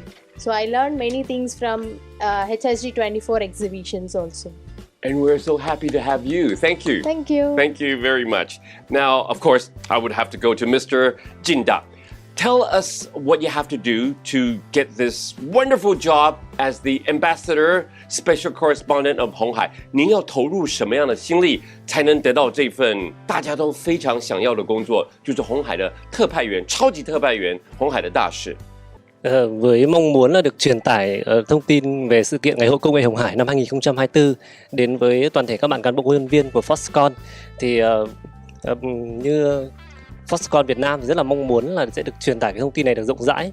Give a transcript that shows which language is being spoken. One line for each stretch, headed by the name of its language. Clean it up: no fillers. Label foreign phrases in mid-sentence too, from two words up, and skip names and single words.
English: So I learned many things from HHTD24 exhibitions also. And we're so happy to have you. Thank you. Thank you. Thank you very much. Now, of course, I would have to go to Mr. Jinda. Tell us what you have to do to get this wonderful job as the ambassador, special correspondent of 鴻海。
Chinese: 您要投入什么样的心力，才能得到这份大家都非常想要的工作，就是鴻海的特派员、超级特派员、鴻海的大使。
Vietnamese: Với mong muốn là được truyền tải thông tin về sự kiện Ngày hội Công nghệ鴻Hải năm 2024 đến với toàn thể các bạn cán bộ công nhân viên của Foxconn, thì như Foxconn Việt Nam thì rất là mong muốn là sẽ được truyền tải cái thông tin này được rộng rãi.